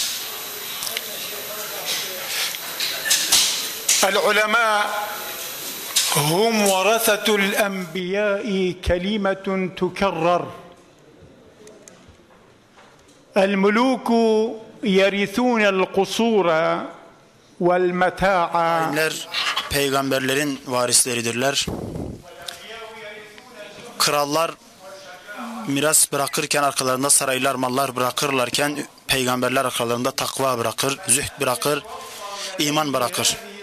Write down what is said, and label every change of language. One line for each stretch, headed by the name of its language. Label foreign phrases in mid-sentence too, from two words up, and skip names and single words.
Arabic: العلماء هم ورثة الأنبياء كلمة تكرر. الملوك يرثون القصور والمتاع.
Turkish: Peygamberlerin varisleridirler. Krallar miras bırakırken arkalarında saraylar, mallar bırakırlarken peygamberler arkalarında takva bırakır, zühd bırakır, iman bırakır.